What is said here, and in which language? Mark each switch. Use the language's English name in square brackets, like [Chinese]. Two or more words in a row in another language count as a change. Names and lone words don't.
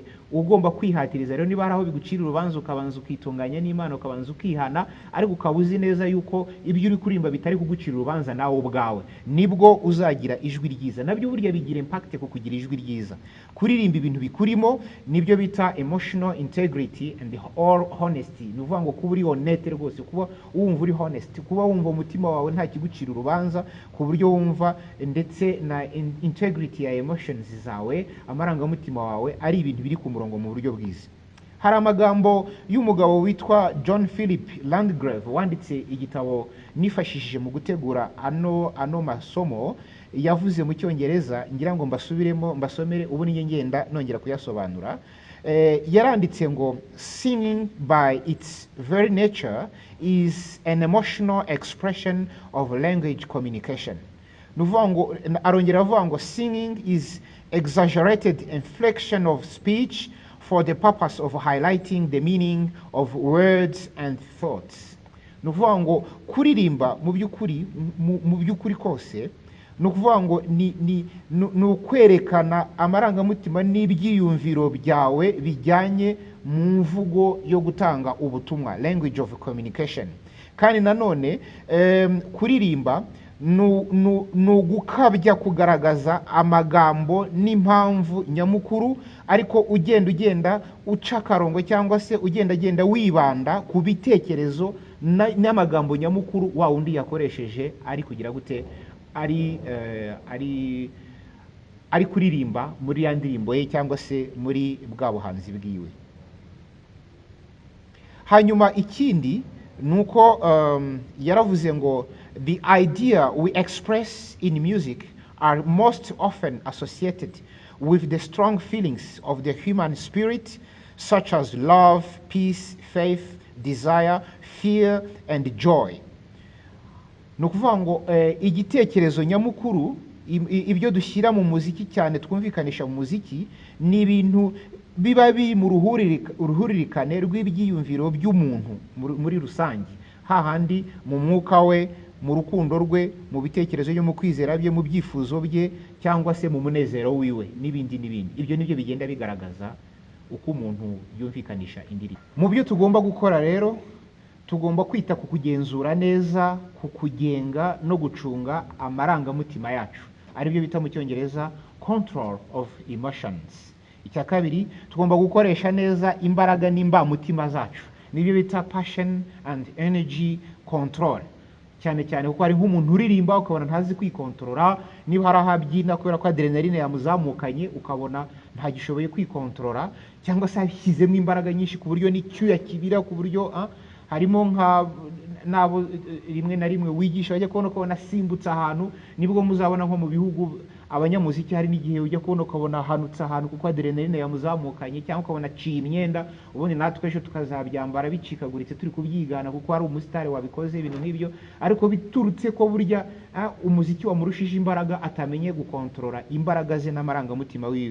[Kinyarwanda] Ugomba kwihatiriza rero, niba hari aho bigucira urubanza ukabanza ukitunganya n'Imana, ukabanza ukihana, ariko ukaba uzi neza yuko ibyo uri kurimba bitari kugucira urubanza nawe ubwawe, nibwo uzagira ijwi ryiza. Nabyo burya bigira impact ku kugira ijwi ryiza. Kuririmba ibintu bikurimo nibyo bita [English] emotional integrity and honesty. [Kinyarwanda] Ni ukuvuga ngo kuba uri honete rwose, kuba wumva uri honest, kuba wumva umutima wawe nta kigucira urubanza, ku buryo wumva ndetse na integrity ya emotions zawe, amarangamutima wawe ari ibintu biri ku murongo mu buryo bwiza. Hari amagambo y'umugabo witwa John Philip Landgrave wanditse igitabo nifashishije mu gutegura ano masomo, yavuze mu Cyongereza, ngira ngo mbasubiremo mbasomere ubu ni ngenda nongera kuyasobanura. Yaranditse ngo [English] singing by its very nature is an emotional expression of language communication. [Kinyarwanda] Nuvango arongera avuga ngo [English] singing is exaggerated inflection of speech for the purpose of highlighting the meaning of words and thoughts. [Kinyarwanda] Nuvuga ngo kuririmba mu by'ukuri kose, nukuvuga ngo ni ukwerekana amarangamutima n'ibyiyumviro byawe bijyanye mu mvugo yo gutanga ubutumwa, [English] language of communication. [Kinyarwanda] Kandi nanone kuririmba nugukabya kugaragaza amagambo n'impamvu nyamukuru, ariko ugenda uca akarongo cyangwa se ugenda wibanda ku bitekerezo n'amagambo nyamukuru wa undi yakoresheje ari kugira gute, ari kuririmba muri ya ndirimbo ye cyangwa se muri bwa buhanzi bwiwe. Hanyuma ikindi nuko yaravuze ngo [English] the idea we express in music are most often associated with the strong feelings of the human spirit, such as love, peace, faith, desire, fear, and joy. [Kinyarwanda] Nukuvuga ngo igitekerezo nyamukuru, ibyo dushyira mu muziki cyane twumvikanisha mu muziki, ni ibintu biba biri mu ruhuririkane rw'ibyiyumviro by'umuntu muri rusange, hahandi mu mwuka we, mu rukundo rwe, mu bitekerezo byo mu kwizera bye, mu byifuzo bye, cyangwa se mu munezero wiwe n'ibindi. Ibyo nibyo bigenda bigaragaza uko umuntu yumvikanisha indirimbo. Mu byo tugomba gukora rero, tugomba kwita ku kugenzura neza, ku kugenga no gucunga amarangamutima yacu, aribyo bita mu Cyongereza [English] control of emotions. [Kinyarwanda] Icya kabiri, tugomba gukoresha neza imbaraga n'imbamutima zacu, nibyo bita [English] passion and energy control. [Kinyarwanda] Cyane kuko hari nk'umuntu uririmba ukabona ntazi kwikontorora, niba hari ahabyina kubera ko adrenaline yamuzamukanye ukabona ntagishoboye kwikontorora, cyangwa se abishyizemo imbaraga nyinshi ku buryo n'icyuya kibira, ku buryo harimo nabo rimwe na rimwe wigisha bajya kubona ko nasimbutse ahantu, nibwo muzabona nko mu bihugu abanyamuziki hari n'igihe ujya kubona ukabona hanutse ahantu kuko adrenaline yamuzamukanye, cyangwa ukabona aciye imyenda, ubundi natwe ejo tukazabyambara bicikaguritse turi kubyigana kuko hari umusitari wabikoze ibintu nk'ibyo, ariko biturutse ko burya umuziki wamurushije imbaraga, atamenye gukontorora imbaraga ze n'amarangamutima wiwe.